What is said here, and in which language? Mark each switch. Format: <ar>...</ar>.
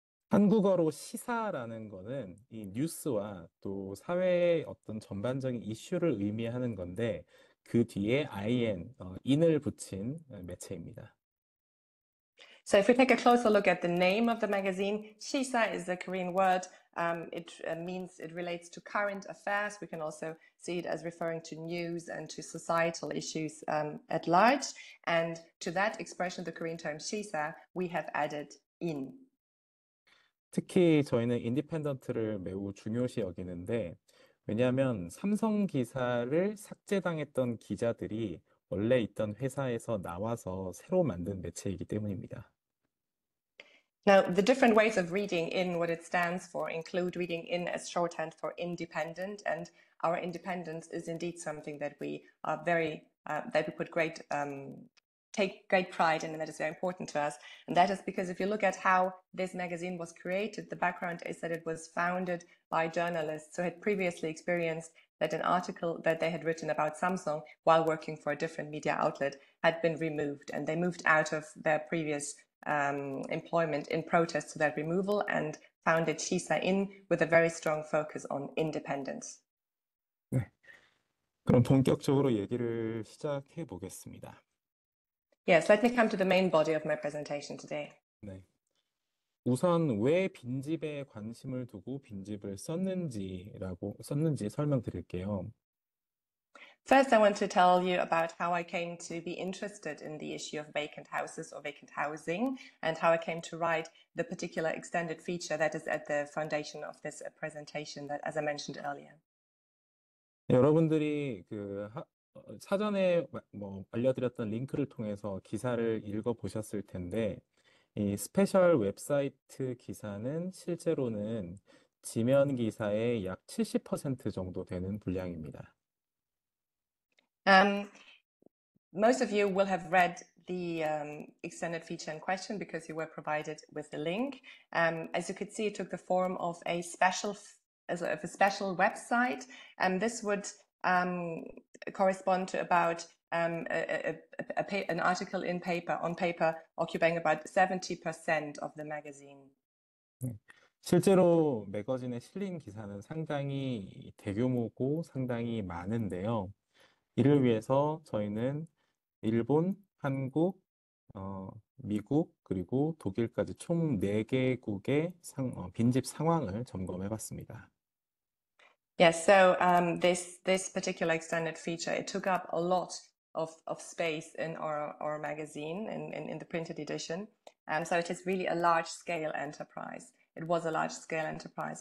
<ko>한국어로 시사라는 거는 이 뉴스와 또 사회의 어떤 전반적인 이슈를 의미하는 건데 그 뒤에 in을 붙인 매체입니다.</ko> <en>So if we take a closer look at the name of the magazine, Shisa is a Korean word. It relates to current affairs. We can also see it as referring to news and to societal issues at large. And to that expression, the Korean term Shisa, we have added in.</en> <ko>특히 저희는 인디펜던트를 매우 중요시 여기는데 왜냐하면 삼성 기사를 삭제당했던 기자들이 원래 있던 회사에서 나와서 새로 만든 매체이기 때문입니다.</ko> <en>Now, the different ways of reading in what it stands for include reading in as shorthand for independent, and our independence is indeed something that we are that we take great pride in, and that is very important to us. And that is because if you look at how this magazine was created, the background is that it was founded by journalists who had previously experienced that an article that they had written about Samsung while working for a different media outlet had been removed, and they moved out of their previous employment in protest to that removal and founded Shisa-in with a very strong focus on independence.</en> <ko>네. 그럼 본격적으로 얘기를 시작해 보겠습니다.</ko> <en>Yes, let me come to the main body of my presentation today.</en> <ko>네. 우선 왜 빈집에 관심을 두고 빈집을 썼는지 설명드릴게요.</ko> <en>First, I want to tell you about how I came to be interested in the issue of vacant houses or vacant housing, and how I came to write the particular extended feature that is at the foundation of this presentation that, as I mentioned earlier.</en> <ko>여러분들이 사전에 뭐 알려드렸던 링크를 통해서 기사를 읽어보셨을 텐데, 이 스페셜 웹사이트 기사는 실제로는 지면 기사의 약 70% 정도 되는 분량입니다.</ko> <en>Most of you will have read the extended feature in question because you were provided with the link. As you could see, it took the form of a special website, and this would correspond to about an article on paper occupying about 70% of the magazine.</en> <ko>실제로 매거진에 실린 기사는 상당히 대규모고 상당히 많은데요. 이를 위해서 저희는 일본, 한국, 미국, 그리고 독일까지 총 4개국의 빈집 상황을 점검해 봤습니다.</ko> <en>Yes, so this particular extended feature, it took up a lot of space in our magazine, in the printed edition. So it is really a large-scale enterprise. It was a large-scale enterprise.</en>